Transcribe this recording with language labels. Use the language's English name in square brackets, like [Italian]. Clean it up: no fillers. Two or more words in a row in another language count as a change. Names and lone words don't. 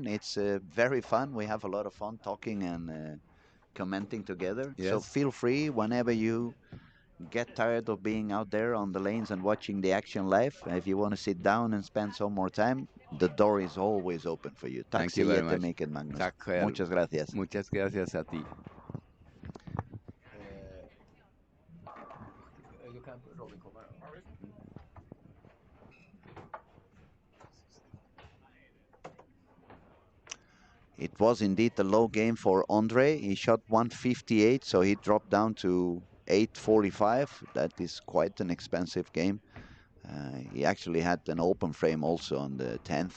[English] It's very fun. We have a lot of fun talking and commenting together. So Yes, feel free whenever you get tired of being out there on the lanes and watching the action live. If you want to sit down and spend some more time, the door is always open for you. [Swedish] Tack [English] thank [Swedish] så [English] you very much. [Swedish] jättemycket, Magnus. Tack själv. [Spanish] Muchas gracias. Muchas gracias a ti. [Swedish] Då kan Robin komma då. [English] It was indeed a low game for Andre. He shot 158, so he dropped down to 845. That is quite an expensive game. He actually had an open frame also on the 10th.